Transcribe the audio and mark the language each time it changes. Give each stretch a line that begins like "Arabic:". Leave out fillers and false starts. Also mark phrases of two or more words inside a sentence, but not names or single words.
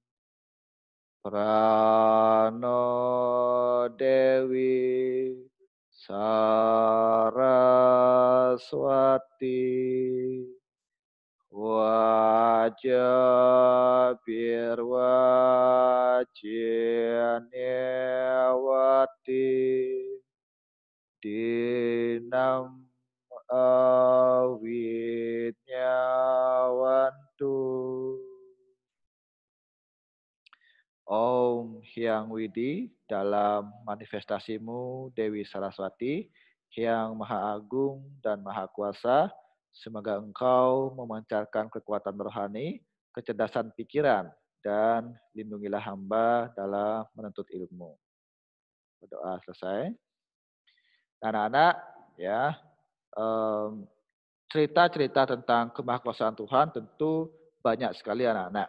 Sanskrit: Prano Dewi Saraswati Wajabirwajinewati Dinam Awidnyawantu.
Indonesian: Om Hyang Widi, dalam manifestasimu Dewi Saraswati, yang Maha Agung dan Maha Kuasa, semoga engkau memancarkan kekuatan rohani, kecerdasan pikiran, dan lindungilah hamba dalam menuntut ilmu. Berdoa selesai. Anak-anak, ya, cerita-cerita tentang kemahakuasaan Tuhan tentu banyak sekali anak-anak.